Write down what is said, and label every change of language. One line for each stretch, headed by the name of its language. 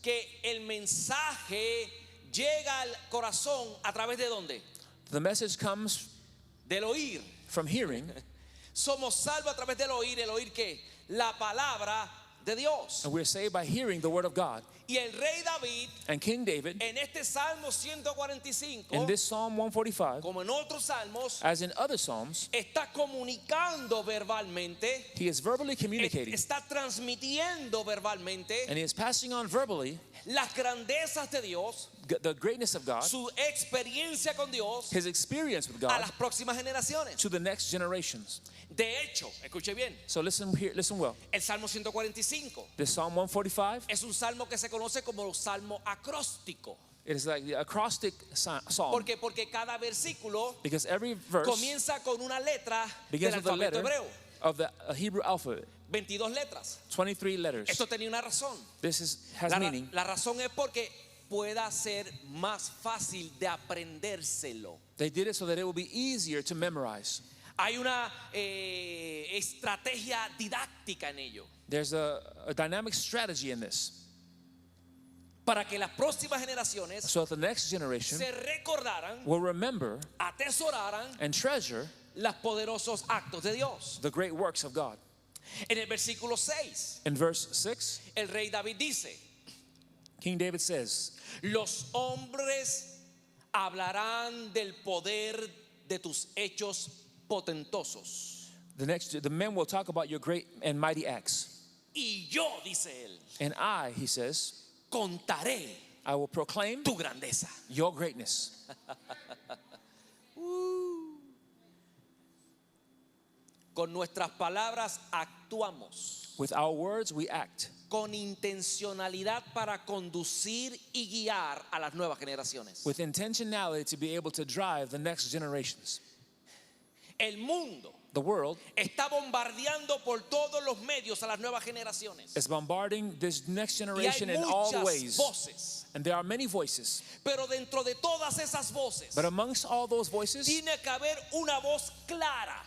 Spanish: que el mensaje llega al corazón a través de ¿dónde?
English: the message comes
Spanish: Del oír.
English: from hearing,
Spanish: Somos salvos a través del oír. ¿El oír qué? La palabra de Dios.
English: and we're saved by hearing the Word of God.
Spanish: Y el rey David,
English: And King David,
Spanish: en este Salmo 145,
English: in this Psalm 145,
Spanish: como en otros salmos,
English: as in other Psalms,
Spanish: está comunicando verbalmente,
English: he is verbally communicating
Spanish: está transmitiendo verbalmente
English: and he is passing on verbally
Spanish: las grandezas de Dios,
English: the greatness of God,
Spanish: su experiencia con Dios
English: his experience with
Spanish: a
English: God
Spanish: las próximas generaciones.
English: to the next generations.
Spanish: De hecho, escuche bien,
English: So listen here, listen well.
Spanish: el Salmo 145
English: This Psalm 145,
Spanish: es un salmo que se conoce como el salmo acróstico.
English: it is like the acrostic psalm
Spanish: ¿Por qué? Porque cada versículo
English: because every verse
Spanish: comienza con una letra
English: begins
Spanish: del
English: with a
Spanish: alfabeto
English: letter
Spanish: hebreo.
English: of the Hebrew alphabet,
Spanish: 22 letras.
English: 23 letters.
Spanish: Esto tenía una razón.
English: Has
Spanish: La,
English: meaning.
Spanish: la razón es porque pueda ser más fácil de aprendérselo.
English: They did it so that it will be easier to memorize.
Spanish: Hay una estrategia didáctica en ello.
English: There's a dynamic strategy in this.
Spanish: Para que las próximas generaciones
English: So that the next generation
Spanish: se recordaran,
English: will remember
Spanish: atesoraran
English: and treasure
Spanish: los poderosos actos de Dios.
English: the great works of God.
Spanish: En el versículo 6,
English: In verse 6,
Spanish: el rey David dice:
English: King David says,
Spanish: los hombres hablarán del poder de tus hechos potentosos.
English: the men will talk about your great and mighty acts.
Spanish: Y yo, dice él,
English: And I, he says,
Spanish: contaré
English: I will proclaim
Spanish: tu grandeza.
English: your greatness.
Spanish: Con nuestras palabras actuamos
English: With our words, we act
Spanish: con intencionalidad para conducir y guiar a las nuevas generaciones.
English: with intentionality to be able to drive the next generations.
Spanish: El mundo
English: the world
Spanish: está bombardeando por todos los medios a las nuevas generaciones.
English: is bombarding this next
Spanish: Y hay
English: generation in all
Spanish: muchas
English: ways.
Spanish: voces.
English: And there are many voices.
Spanish: Pero dentro de todas esas voces,
English: But amongst all those voices,
Spanish: tiene que haber una voz clara